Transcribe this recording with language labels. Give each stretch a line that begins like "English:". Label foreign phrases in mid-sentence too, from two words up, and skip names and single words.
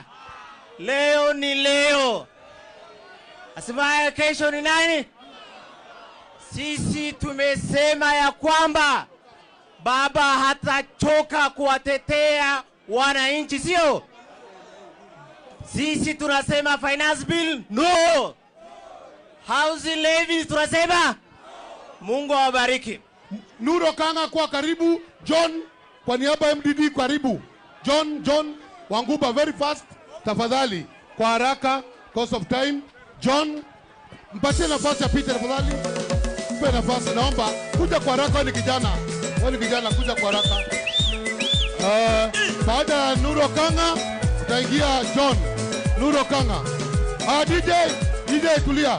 Swahili: Leo ni leo. Asimaye kesho ni nani? Sisi tumesema ya kwamba baba hatachoka kuwatetea wananchi, sio? Sisi tunasema
English: finance bill no. Housing levies
Swahili: tunasema. Mungu awabariki. Nuro Kanga kwa karibu. John kwa niaba ya MDD karibu. John Wanguba
English: very fast
Swahili: tafadhali, kwa haraka
English: cause of time.
Swahili: John, mpatie nafasi ya Peter tafadhali. Mpe nafasi naomba. Kuja kwa haraka, wewe ni kijana kuja kwa haraka. Baada ya Nuro Kanga utaingia John. Nuro Kanga. DJ tulia.